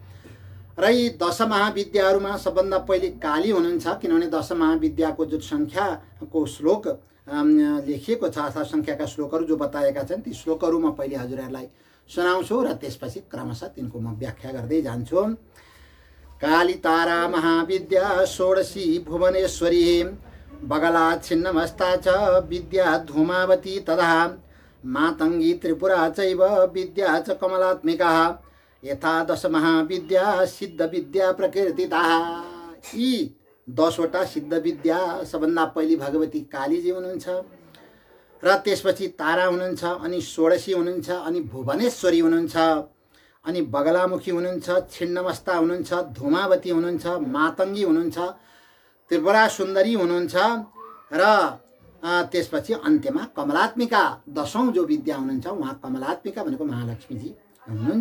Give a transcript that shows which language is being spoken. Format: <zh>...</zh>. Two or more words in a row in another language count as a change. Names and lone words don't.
<ne>र यी 10 महाविद्याहरूमा सबभन्दा पहिले काली हुनुहुन्छ। किनभने 10 महाविद्याको जो सङ्ख्याको श्लोक लेखिएको छ अथवा सङ्ख्याका श्लोकहरू जो बताएका छन्, ती श्लोकहरू म पहिले हजुरहरूलाई सुनाउँछु र त्यसपछि क्रमशः तिनको म व्याख्या गर्दै जान्छु।</ne> <sa>काली तारा महाविद्या षोडशी भुवनेश्वरी बगला छिन्नमस्ता च विद्या धूमावती तथा मातङ्गी त्रिपुरा चैव विद्या च कमलात्मिका यथा 10 महाविद्या सिद्ध विद्या प्रकृतिता।</sa> <ne>यी 10 वटा सिद्ध विद्या, सबभन्दा पहिले भगवती कालीजी हुनुहुन्छ र त्यसपछि तारा हुनुहुन्छ, अनि षोडशी हुनुहुन्छ, अनि भुवनेश्वरी हुनुहुन्छ, अनि बगलामुखी हुनुहुन्छ, छिन्नमस्ता हुनुहुन्छ, धूमावती हुनुहुन्छ, मातङ्गी हुनुहुन्छ, त्रिपुरा सुन्दरी हुनुहुन्छ र त्यसपछि अन्त्यमा कमलात्मिका 10औं जो विद्या हुनुहुन्छ, उहाँ कमलात्मिका भनेको महालक्ष्मीजी हुनुहुन्छ।</ne>